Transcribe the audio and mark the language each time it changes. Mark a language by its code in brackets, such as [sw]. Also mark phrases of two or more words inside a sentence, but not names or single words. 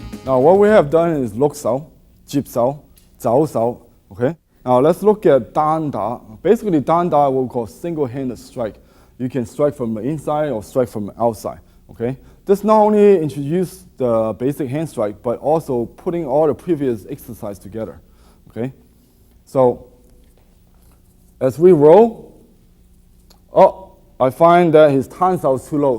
[en] Now what we have done is [yue] lok sao, jip sao, zao sao. [en] Okay. Now let's look at [yue] dan da. [en] Basically, [yue] dan da [en] what we call single-handed strike. You can strike from the inside or strike from the outside. Okay. This not only introduces the basic hand strike, but also putting all the previous exercise together. Okay. So as we roll, I find that his [yue] tan sao [en] is too low.